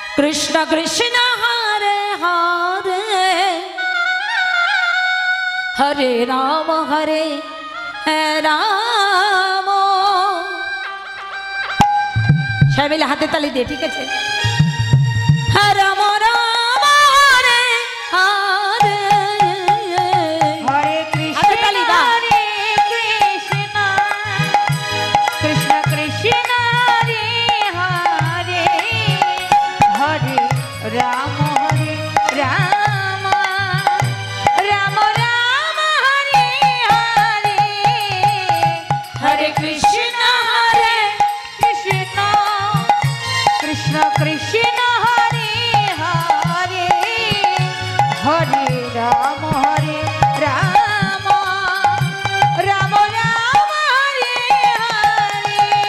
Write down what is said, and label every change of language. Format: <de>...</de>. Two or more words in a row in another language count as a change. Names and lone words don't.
<sa>कृष्ण कृष्ण हरे हरे हरे राम</sa> <bn>সবাই মিলে হাতে তালি দিয়ে ঠিক আছে</bn> <sa>রাম রাম হরে হরে हरे कृष्ण हरे कृष्ण कृष्ण कृष्ण हरे हरे हरे राम राम राम राम हरे हरे हरे कृष्ण हरे कृष्ण कृष्ण कृष्ण हरे हरे हरे राम राम राम राम हरे हरे</sa>